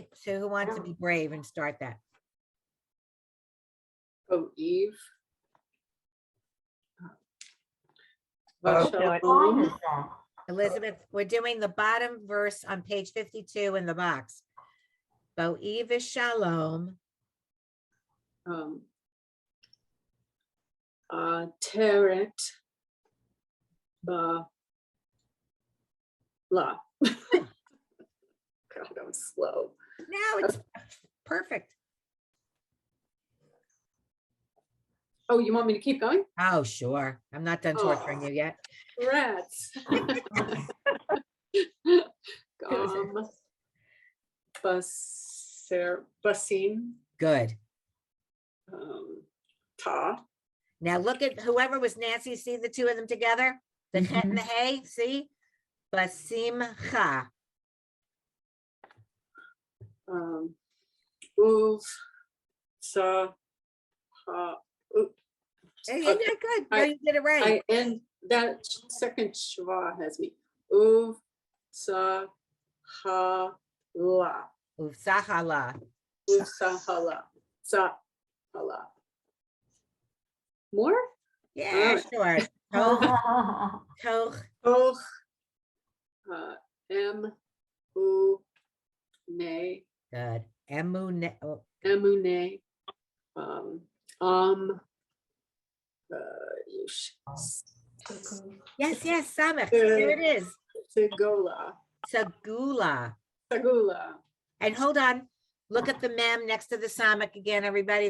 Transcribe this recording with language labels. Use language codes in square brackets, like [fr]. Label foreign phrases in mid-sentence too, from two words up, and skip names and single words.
[en] So who wants to be brave and start that? Oh, Eve. Oh. So it- What line is that? Elizabeth, we're doing the bottom verse on page 52 in the box. [he] Bo'i v'shalom. Teret ba la. [en] God, I'm slow. Now it's perfect. Oh, you want me to keep going? Oh, sure. I'm not done torturing you yet. Rats. Basim. Good. [he] Ta. [en] Now look at whoever was Nancy. See the two of them together? The chet and the hay. See? Basimcha. [he] Uv. Sa. Ha. [en] Hey, you did good. No, I- you did it right. I and that second shva has me. [he] Uv. Sa. Ha. La. Ufsahala. Uv. Sa. Ha. La. Sa. Ha. La. [en] More? Yeah, sure. Toch. [he] Och. M. U. Ne. [en] Good. Emune. Oh, [he] Emune. [en] yes, Samach. There it is. [he] Segola. Sagula. Segula. [en] And hold on. Look at the mem next to the Samach again, everybody.